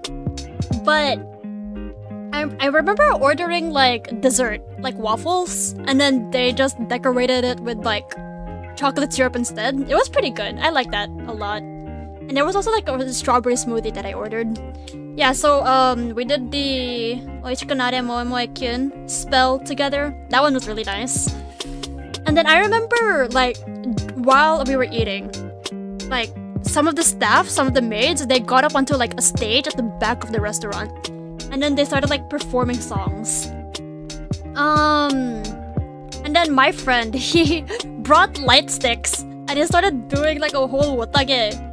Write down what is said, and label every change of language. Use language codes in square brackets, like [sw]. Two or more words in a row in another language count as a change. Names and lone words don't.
[en] But I remember ordering like dessert, like waffles, and then they just decorated it with like chocolate syrup instead. It was pretty good. I like that a lot. And there was also like a strawberry smoothie that I ordered. Yeah, so we did the [ja] おいしくなれ 萌え萌えキュン [en] spell together. That one was really nice. And then I remember like while we were eating, like some of the staff, some of the maids, they got up onto like a stage at the back of the restaurant. And then they started like performing songs. And then my friend, he brought light sticks and he started doing like a whole wotage.